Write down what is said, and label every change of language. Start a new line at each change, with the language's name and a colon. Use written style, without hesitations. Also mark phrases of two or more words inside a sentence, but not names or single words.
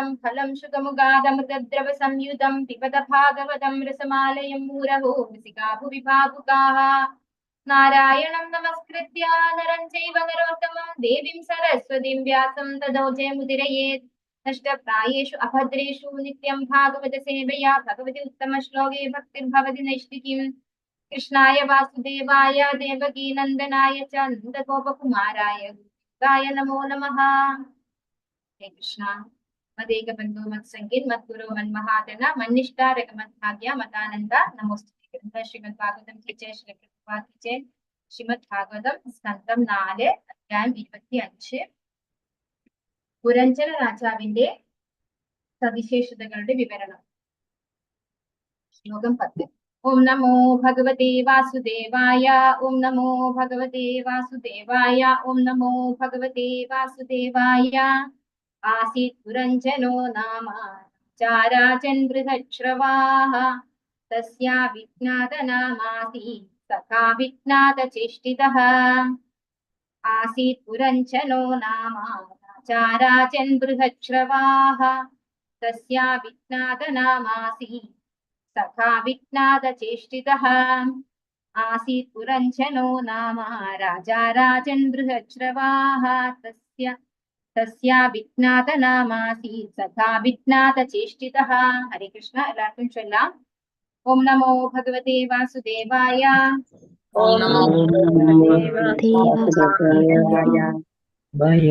Sanskrit: ಫಲಂ ಶುಕಮುಗಾದಮೃತದ್ರವ ಸಂಯುತಂ ಪಿಬತ ಭಾಗವತಂ ರಸಮಾಲಯಂ ಮೂರಹೋ ರಸಿಕಾ ಭುವಿ ಭಾವುಕಾಃ ನಾರಾಯಣಂ ನಮಸ್ಕೃತ್ಯ ನರಂ ಚೈವ ನರೋತ್ತಮಂ ದೇವೀಂ ಸರಸ್ವತೀಂ ವ್ಯಾಸಂ ತದೋ ಜಯಮುದಿರಯೇತ್ ನಷ್ಟಪ್ರಾಯೇಷು ಅಭದ್ರೇಷು ನಿತ್ಯಂ ಭಾಗವತ ಸೇವೆಯಾ ಭಗವತಿ ಉತ್ತಮ ಶ್ಲೋಕೆ ಭಕ್ತಿರ್ಭವತಿ ನೈಷ್ಠಿಕೀಂ ಕೃಷ್ಣಾಯ ವಾಸುದೇವಾಯ ದೇವಕೀ ನಂದನಾಯ ಚ ನಂದಗೋಪಕುಮಾರಾಯ ಗಾಯ ನಮೋ ನಮಃ. Hare Krishna Madeka Bandhu Matsangin Madguru Manmahatana Manishta Rekamatbhagya Matananda Namostute Grantha Srimad Bhagavatam Kiche Shri Prabhupada Kiche Srimad Bhagavatam Skandam 4
Malayalam: അധ്യായം 25 പുരഞ്ജന രാജാവിന്റെ സവിശേഷതകളുടെ വിവരണം.
Sanskrit: ശ്ലോകം 10 ഓം നമോ ഭഗവതേ വാസുദേവായ ഓം നമോ ഭഗവതേ വാസുദേവായ ഓം നമോ ഭഗവതേ വാസുദേവായ आसीत् पुरञ्जनो नाम चाराजन् बृहच्छ्रवाः तस्या विज्ञातनामासीत् सखा विज्ञातचेष्टितः आसीत् पुरञ्जनो नाम चाराजन् बृहच्छ्रवाः तस्या विज्ञातनामासीत् सखा विज्ञातचेष्टितः आसीत् पुरञ्जनो नाम राजा राजन् बृहच्छ्रवाः तस्या विज्ञातनामासीत् सखा विज्ञातचेष्टितः. हरे कृष्ण
Malayalam: എല്ലാവർക്കും ചൊല്ലാം.
Sanskrit: ഓം നമോ ഭഗവതേ വാസുദേവായ ഓം നമോ ഭഗവതേ വാസുദേവായ.